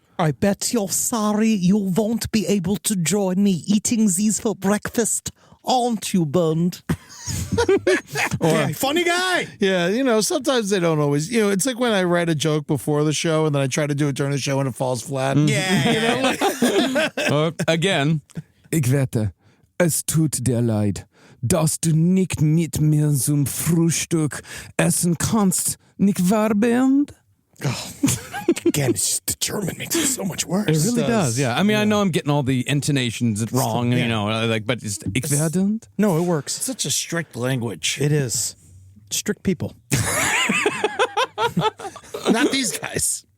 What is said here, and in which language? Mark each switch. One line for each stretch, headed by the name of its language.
English: I bet you're sorry you won't be able to join me eating these for breakfast, aren't you, Bernd? Funny guy. Yeah, sometimes they don't always. It's like when I write a joke before the show and then I try to do it during the show and it falls flat. Yeah. Again,
German: ich wette, es tut dir leid, dass du nicht mit mir zum Frühstück essen kannst, nicht wahr, Bernd?
English: Again, it's just the German makes it so much worse. It really does, yeah. I mean, I know I'm getting all the intonations wrong, but it's
German: ich werdend.
English: No, it works. Such a strict language. It is. Strict people. Not these guys.